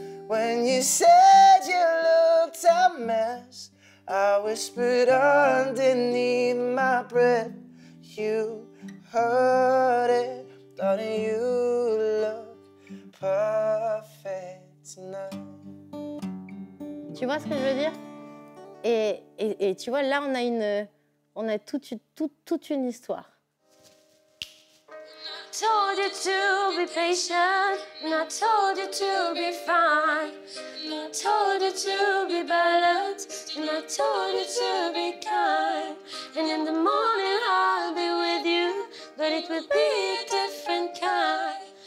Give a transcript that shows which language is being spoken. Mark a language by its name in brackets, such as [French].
[English] When you said you looked a mess, I whispered underneath my breath. You heard it, thought you look perfect tonight. [French] Tu vois ce que je veux dire? Et tu vois, là, on a toute une histoire. [English] Told you to be patient, and I told you to be fine. And I told you to be balanced, and I told you to be kind. And in the morning I'll be with you, but it will be a different kind.